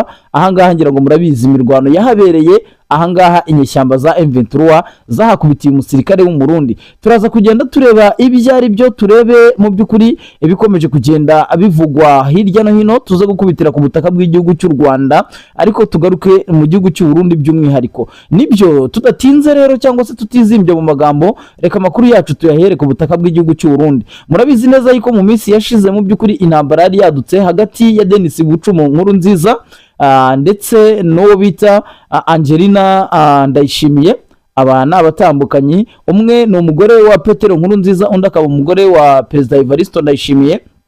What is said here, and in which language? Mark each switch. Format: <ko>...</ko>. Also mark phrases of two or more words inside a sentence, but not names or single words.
<rw>Ahangaha ngira ngo murabizi imirwano yahabereye, ahangaha inyeshyamba za M23 zahakubitiye umusirikare w'umurundi. Turaza kugenda tureba ibyari byo, turebe mu byukuri ibikomeje kugenda bivugwa hirya no hino, tuze gukubitira ku butaka bw'igihugu cy'u Rwanda, ariko tugaruke mu gihugu cy'u Burundi by'umwihariko. Nibyo tudatinze rero cyangwa se tutizimbye mu magambo, reka amakuru yacu tuyahere ku butaka bw'igihugu cy'u Burundi. Murabizi neza yuko mu minsi yashize mu byukuri intambara yari yadutse hagati ya Denis Bucumu Nkurunziza ndetse n'uwo bita Angelina Ndayishimiye. Aba ni abatambukanyi, umwe ni umugore wa Petero Nkurunziza, undi akaba umugore wa Perezida Evariste Ndayishimiye.</rw>